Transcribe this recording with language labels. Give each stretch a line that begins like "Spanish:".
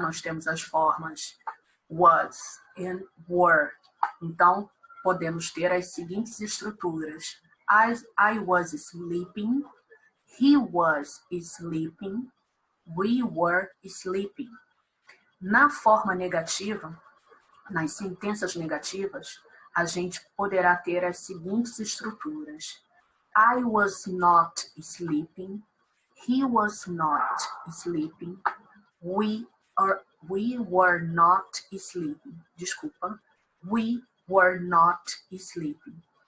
Portuguese: Nós temos as formas was and were. Então, podemos ter as seguintes estruturas.
English: I was sleeping, he was sleeping, we were sleeping.
Portuguese: Na forma negativa, nas sentenças negativas, a gente poderá ter as seguintes estruturas.
English: I was not sleeping, he was not sleeping, we were not sleeping.
Portuguese: Desculpa,
English: we were not sleeping.